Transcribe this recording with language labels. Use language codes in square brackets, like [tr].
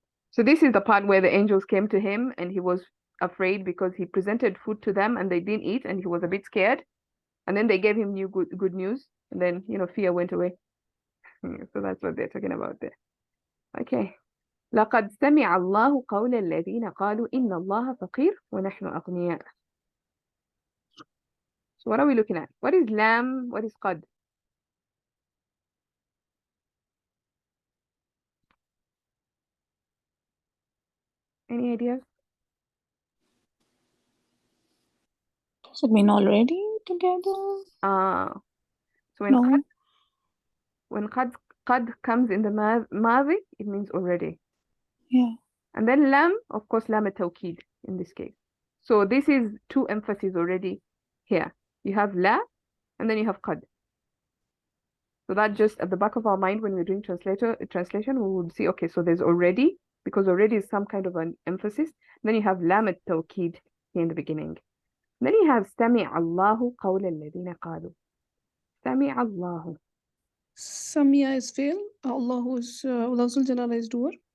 [en] So this is the part where the angels came to him and he was afraid because he presented food to them and they didn't eat and he was a bit scared. And then they gave him new good news, and then fear went away. So that's what they're talking about there. Okay. [ar] لقد سمع الله قول الذين قالوا إن الله فقير ونحن أغنياء. [en] So what are we looking at? What is lam? What is qad? Any ideas? Does it mean already together? So when qad comes in the madi, it means already. Yeah. And then lam, of course, lam at-tawkid in this case. So this is two emphases already here. You have la, and then you have qad. So that just at the back of our mind when we're doing translation, we would see, okay, so there's already, because already is some kind of an emphasis. Then you have lam at-tawkid here in the beginning. Then you have [ar] سمع الله قول الذين قالوا. سمع الله. [en] Samia is fail. Allahu is Lafzul Jalala is doer.